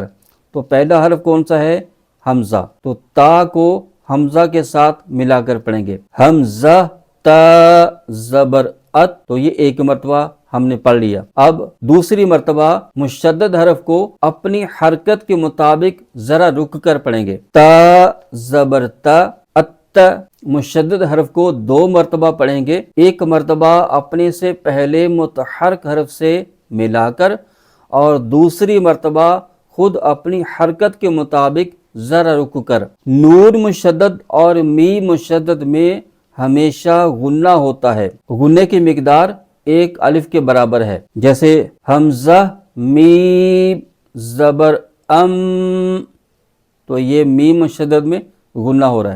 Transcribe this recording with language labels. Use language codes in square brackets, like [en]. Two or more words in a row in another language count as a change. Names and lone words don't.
[ur] تو پہلا حرف کون سا ہے؟ حمزہ۔ تو تا کو حمزہ کے ساتھ ملا کر پڑھیں گے، حمزہ تا زبر ات۔ تو یہ ایک مرتبہ ہم نے پڑھ لیا۔ اب دوسری مرتبہ مشدد حرف کو اپنی حرکت کے مطابق ذرا رک کر پڑھیں گے، تا زبر تا ات۔ مشدد حرف کو 2 مرتبہ پڑھیں گے، ایک مرتبہ اپنے سے پہلے متحرک حرف سے ملا کر اور دوسری مرتبہ خود اپنی حرکت کے مطابق ذرا رک کر۔ نون مشدد اور می مشدد میں ہمیشہ غنہ ہوتا ہے، غنے کی مقدار 1 الف کے برابر ہے، جیسے حمزہ میم زبر ام، تو یہ میم مشدد میں غنہ ہو رہا ہے۔